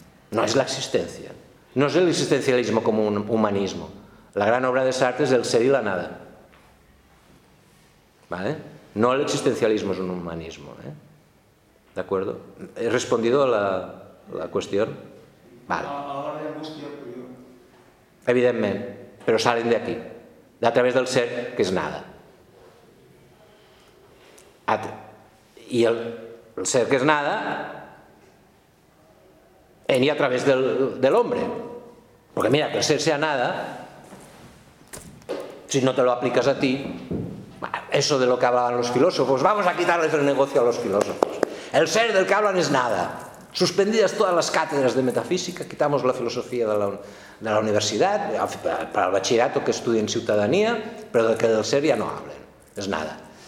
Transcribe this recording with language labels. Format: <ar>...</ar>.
<es>No es la existencia. No es el existencialismo como un humanismo. La gran obra de Sartre es el ser y la nada. ¿Vale? No el existencialismo es un humanismo. ¿De acuerdo? ¿He respondido a la cuestión? Vale.</es> <ca>Evidentment, però</ca> <es>salen</es> <ca>d'aquí, a través del ser, que és nada. I el ser que és nada, venia a través de l'home. Perquè mira,</ca> <es>que el ser sea nada, si no te lo aplicas a ti, eso de lo que hablaban los filósofos, vamos a quitarles el negocio a los filósofos. El ser del que hablan es nada. Suspendidas todas las cátedras de metafísica, quitamos la filosofía de la universidad, para el bachillerato que estudie en ciudadanía, pero de que del ser ya no hablen, es nada.</es>